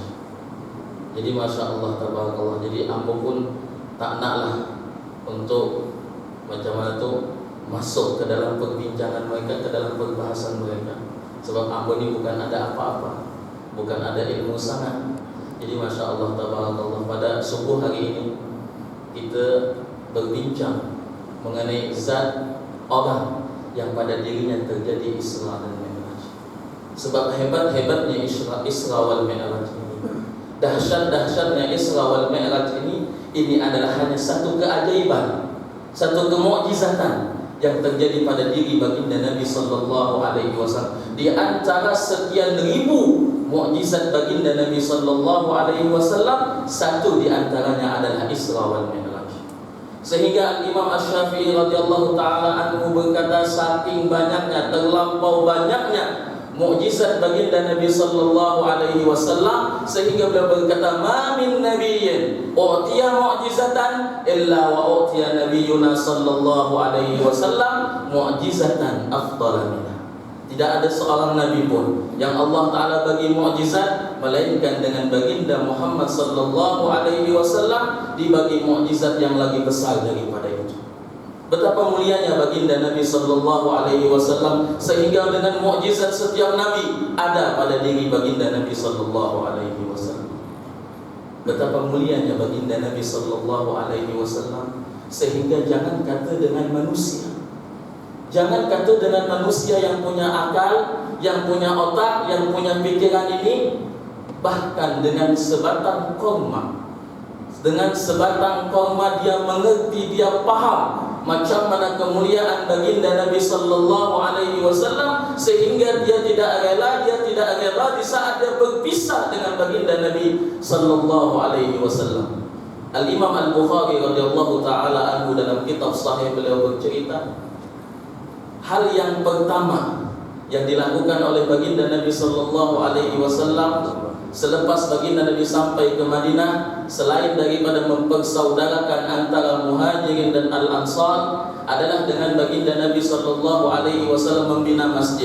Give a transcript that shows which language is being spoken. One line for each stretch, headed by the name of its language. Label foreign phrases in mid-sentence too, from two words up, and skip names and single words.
Malay: Jadi
Arabic: ما شاء الله تبارك الله.
Malay: Jadi ambo pun tak naklah untuk macam mana tu masuk ke dalam perbincangan mereka, ke dalam perbahasan mereka. Sebab ambo ni bukan ada apa-apa, bukan ada ilmu sangat. Jadi
Arabic: ما شاء الله تبارك الله,
Malay: pada subuh hari ini kita berbincang mengenai zat orang yang pada dirinya terjadi Isra dan Mi'raj. Sebab hebat-hebatnya Isra wal Mi'raj ini, dahsyat-dahsyatnya Isra wal Mi'raj ini adalah hanya satu keajaiban, satu kemukjizatan yang terjadi pada diri baginda Nabi
Arabic: صلى الله عليه وسلم.
Malay: Di antara sekian ribu mukjizat baginda Nabi
Arabic: صلى الله عليه وسلم,
Malay: satu di antaranya adalah Isra wal Mi'raj. Sehingga Imam Asy-Syafi'i
Arabic: رضي الله تعالى عنه
Malay: berkata, saking banyaknya, terlampau banyaknya mukjizat baginda Nabi
Arabic: صلى الله عليه وسلم,
Malay: sehingga beliau berkata,
Arabic: ما من نبي أوتي معجزة إلا وأوتي نبينا صلى الله عليه وسلم معجزة أفضل منها.
Malay: Tidak ada seorang nabi pun yang
Arabic: الله تعالى
Malay: bagi mukjizat melainkan dengan baginda Muhammad
Arabic: صلى الله عليه وسلم
Malay: dibagi mukjizat yang lagi besar daripada itu. Betapa mulianya baginda Nabi
Arabic: صلى الله عليه وسلم,
Malay: sehingga dengan mukjizat setiap nabi ada pada diri baginda Nabi
Arabic: صلى الله عليه وسلم.
Malay: Betapa mulianya baginda Nabi
Arabic: صلى الله عليه وسلم,
Malay: sehingga jangan kata dengan manusia, jangan kata dengan manusia yang punya akal, yang punya otak, yang punya pikiran ini, bahkan dengan sebatang korma, dengan sebatang korma dia mengerti, dia faham macam mana kemuliaan baginda Nabi
Arabic: صلى الله عليه وسلم,
Malay: sehingga dia tidak rela di saat dia berpisah dengan baginda Nabi
Arabic: صلى الله عليه وسلم.
Malay: Al-Imam Al-Bukhari
Arabic: رضي الله تعالى عنه
Malay: dalam kitab sahih beliau bercerita, hal yang pertama yang dilakukan oleh baginda Nabi
Arabic: صلى الله عليه وسلم
Malay: selepas baginda Nabi sampai ke Madinah, selain daripada mempersaudarakan antara Muhajirin dan Al-Ansar, adalah dengan baginda Nabi
Arabic: صلى الله عليه وسلم
Malay: membina masjid.